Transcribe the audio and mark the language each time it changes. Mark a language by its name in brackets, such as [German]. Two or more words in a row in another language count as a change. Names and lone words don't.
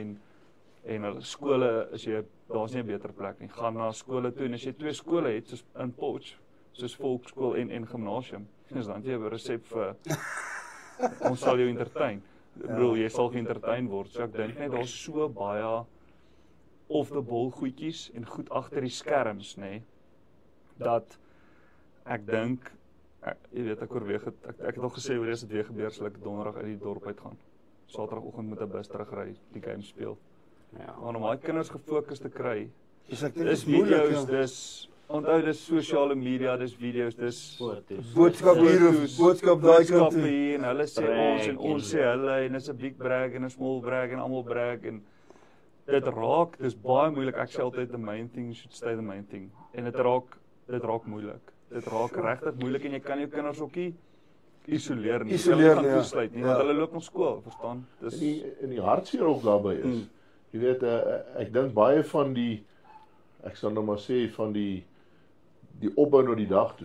[Afrikaans] En hulle skole, daar's nie 'n beter plek nie. Gaan na skole toe, en as jy 2 skole het, soos in Potch, soos volkskool en gimnasium, dan jy 'n resep vir, ons sal jou entertain. Ek bedoel, jy sal geëntertain word, so ek dink net, daar's so baie off-the-ball goedjies, en goed agter die skerms, dat ek dink, jy weet, ek oorweeg het, ek het al gesê, hoe as dit weer gebeur, sal ek donderdag uit die dorp uitgaan. Saterdagoggend moet 'n bus terugry, die game speel. Ja. Maar om daai kinders gefokus te kry, dis video's, dis sosiale media, dis video's, dis boodskap hier of boodskap daai kant toe. En hulle sê ons sê hulle, en is 'n big brag en 'n small brag en almal brag, en dis baie moeilik. Ek sê altyd, [English] the main thing should stay the main thing. [Afrikaans] En dit raak moeilik. Dit raak regtig moeilik, en jy kan jou kinders ook nie isoleer nie. Hulle gaan toesluit nie, want hulle loop nog skool, verstaan? En die hartseer ook daarbey is, jy weet, ek dink baie van ek sal nou maar sê, van die opbou na die dag toe.